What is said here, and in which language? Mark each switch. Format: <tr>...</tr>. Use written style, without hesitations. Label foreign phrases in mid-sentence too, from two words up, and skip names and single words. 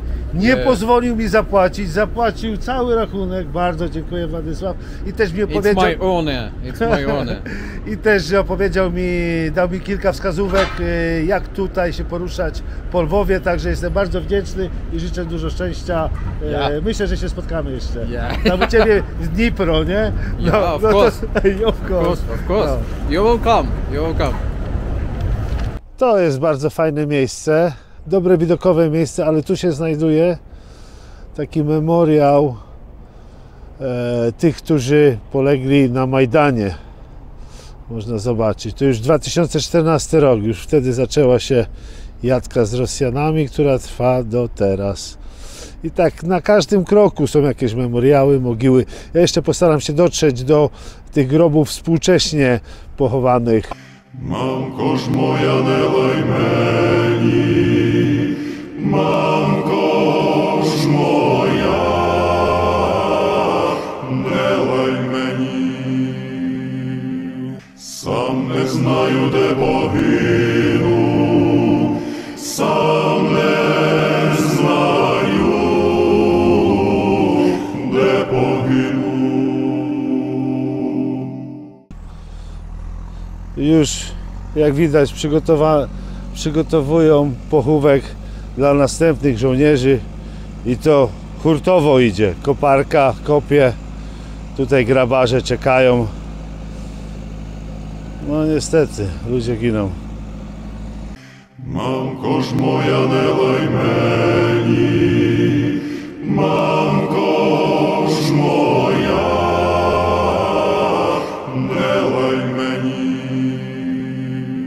<pl>Nie pozwolił mi zapłacić. Zapłacił cały rachunek. Bardzo dziękuję, Władysław. I też mi opowiedział.</pl> <en>It's my honor. It's my honor.</en> <pl>I też opowiedział mi, dał mi kilka wskazówek, jak tutaj się poruszać po Lwowie. Także jestem bardzo wdzięczny i życzę dużo szczęścia. Myślę, że się spotkamy jeszcze. Tam u Ciebie w Dnipro, nie?</pl> <en>Of course. Of course. No. You're welcome. You're welcome.</en> <pl>To jest bardzo fajne miejsce, dobre widokowe miejsce, ale tu się znajduje taki memoriał tych, którzy polegli na Majdanie. Można zobaczyć. To już 2014 rok, już wtedy zaczęła się jadka z Rosjanami, która trwa do teraz. I tak na każdym kroku są jakieś memoriały, mogiły. Ja jeszcze postaram się dotrzeć do tych grobów współcześnie pochowanych.</pl> <uk>Мамко ж моя, не лай мені, мамко ж моя, не лай мені, сам не знаю, де погину, сам не знаю, де погину.</uk> <pl>Już jak widać przygotowują pochówek dla następnych żołnierzy i to hurtowo idzie. Koparka kopie, tutaj grabarze czekają. No niestety, ludzie giną.</pl> <uk>Мамко ж моя, не лай мені, мамко ж моя, не лай мені.</uk>